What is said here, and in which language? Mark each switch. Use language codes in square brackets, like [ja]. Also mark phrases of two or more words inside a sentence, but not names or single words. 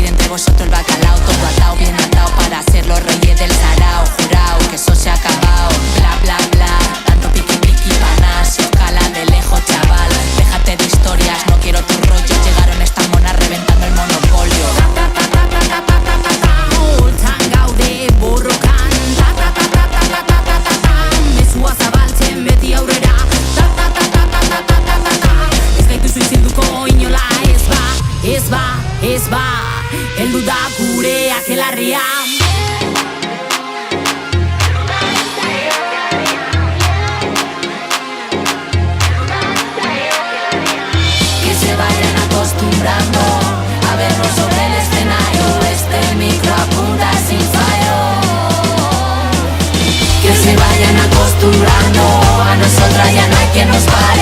[es] vosotros el bacalao. Todo atado, bien atado para ser los reyes del sarao. Jurao, que eso se ha acabado. Bla, bla, bla, tanto piqui, piqui, panas. Y escala de lejos, chaval. Déjate de historias, no quiero tu rollo. Llegaron estas monas reventando el monopolio. [eu] Gaude borrokan. Mezua zabaltzen beti aurrera. Ez gaituzu izenduko inola ez ba, ez ba, ez ba. Heldu da gure akelarria. [es] Que se vayan acostumbrando a vernos sobre el escenario. Este micro apunta sin fallo. Que se vayan acostumbrando a nosotras, ya no hay quien nos pare.